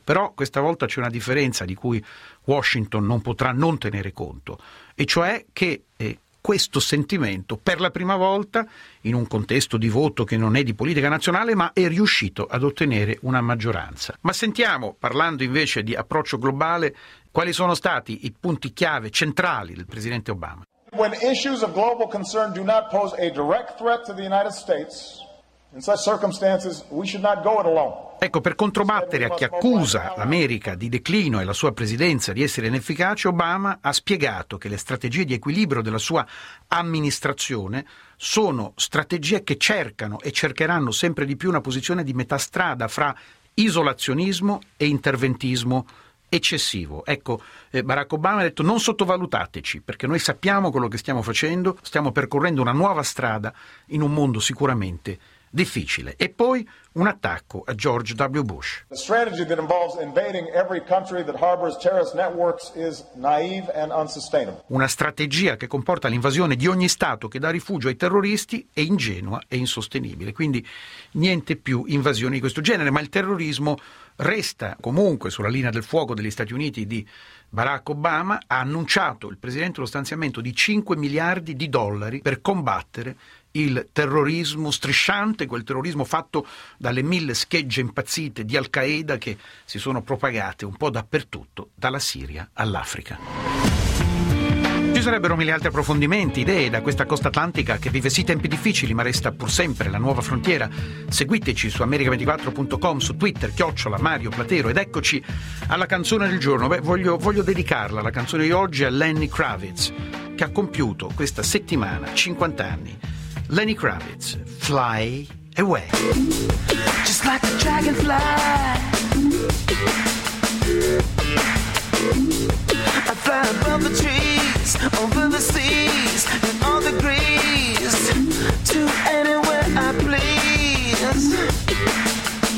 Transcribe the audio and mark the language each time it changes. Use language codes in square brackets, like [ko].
[it] Però questa volta c'è una differenza di cui Washington non potrà non tenere conto, e cioè che questo sentimento, per la prima volta, in un contesto di voto che non è di politica nazionale, ma è riuscito ad ottenere una maggioranza. Ma sentiamo, parlando invece di approccio globale, quali sono stati i punti chiave centrali del presidente Obama? [en] When issues of global concern do not pose a direct threat to the United States, in such circumstances we should not go it alone. [it] Ecco, per controbattere a chi accusa l'America di declino e la sua presidenza di essere inefficace, Obama ha spiegato che le strategie di equilibrio della sua amministrazione sono strategie che cercano e cercheranno sempre di più una posizione di metà strada fra isolazionismo e interventismo eccessivo. Ecco, Barack Obama ha detto: non sottovalutateci, perché noi sappiamo quello che stiamo facendo, stiamo percorrendo una nuova strada in un mondo sicuramente difficile. E poi un attacco a George W. Bush. [en] The strategy that involves invading every country that harbors terrorist networks is naive and unsustainable. [it] Una strategia che comporta l'invasione di ogni stato che dà rifugio ai terroristi è ingenua e insostenibile. Quindi niente più invasioni di questo genere, ma il terrorismo resta comunque sulla linea del fuoco degli Stati Uniti di Barack Obama. Ha annunciato il presidente lo stanziamento di 5 miliardi di dollari per combattere il terrorismo strisciante, quel terrorismo fatto dalle mille schegge impazzite di Al-Qaeda che si sono propagate un po' dappertutto, dalla Siria all'Africa. Ci sarebbero mille altri approfondimenti, idee da questa costa atlantica che vive sì tempi difficili ma resta pur sempre la nuova frontiera. Seguiteci su america24.com, su Twitter, @ Mario Platero, ed eccoci alla canzone del giorno. Beh, voglio dedicarla, la canzone di oggi, a Lenny Kravitz, che ha compiuto questa settimana 50 anni. Lenny Kravitz, Fly Away. [en] Just like a dragonfly, I fly above the trees, over the seas, and all the grease, to anywhere I please.